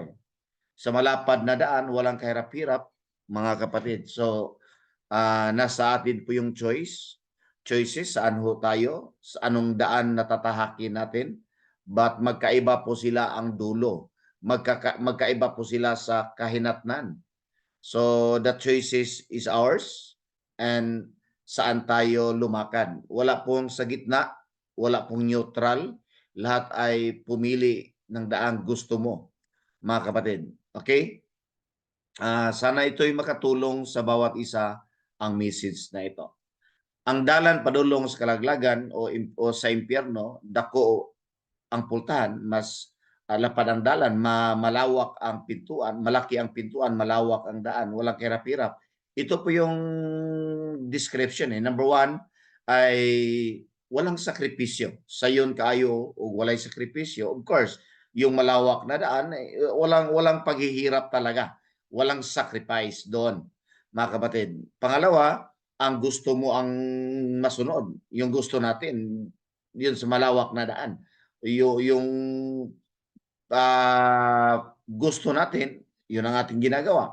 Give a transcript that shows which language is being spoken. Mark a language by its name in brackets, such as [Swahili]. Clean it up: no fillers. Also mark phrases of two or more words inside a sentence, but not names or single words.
[Filipino] Sa malapad na daan, walang kahirap-hirap, mga kapatid. So, nasa atin po yung choices, saan ho tayo, sa anong daan na tatahakin natin, but magkaiba po sila ang dulo. Magkaiba po sila sa kahinatnan. So, [English] the choices is ours and [Filipino] saan tayo lumakad. Wala pong sa gitna, wala pong neutral, lahat ay pumili ng daang gusto mo, mga kapatid. Okay? Sana ito'y makatulong sa bawat isa ang message na ito. [Cebuano] Ang dalan padulong sa kalaglagan o sa impyerno, dako ang pultahan, mas lapad ang dalan, [Filipino] malawak ang pintuan, malaki ang pintuan, malawak ang daan, walang kahirap-hirap. Ito po yung description. Number one ay walang sakripisyo. [Cebuano] Sayon kaayo o walay sakripisyo. [English] Of course, [Filipino] yung malawak na daan, walang paghihirap talaga. walang sacrifice doon, mga kapatid. Pangalawa, ang gusto mo ang masunod. Yung gusto natin, yun sa malawak na daan. Yung gusto natin, yun ang ating ginagawa.